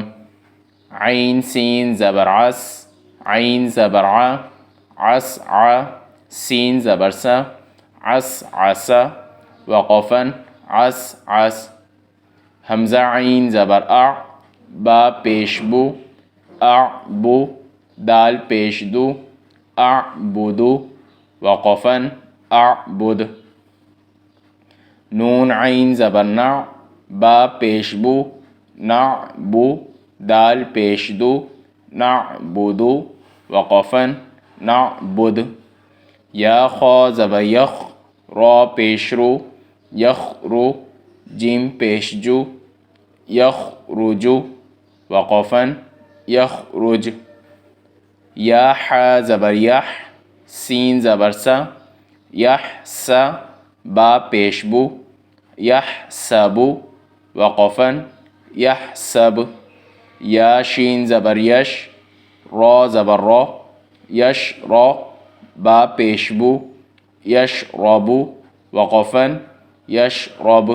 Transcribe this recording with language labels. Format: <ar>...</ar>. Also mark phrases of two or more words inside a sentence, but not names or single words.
<ur>عین سین زبر عس، عین زبر ع، عس ع، سین زبر سا، عس عسا، وقفاً عس عس۔ حمزہ عین زبر اع، با پیش بو، اعبو، دال پیش دو، اعبدو، وقفاً اعبد۔ نون عین زبر نع، با پیش بو، نعبو، دال پیش دو، نعبدو، وقفاً نعبد۔ یا خا زبر یخ، را پیش رو، یخرو، جیم پیش جو، یخرجو، وقفاً یخرج۔ یا حا زبر یح، سین زبر سا، یحسا، با پیش بو، یحسبو، وقفاً یحسب۔ یا شین زبر یش، را زبر را، یشرا، با پیش بو، یشربو، وقفاً یشرب۔</ur>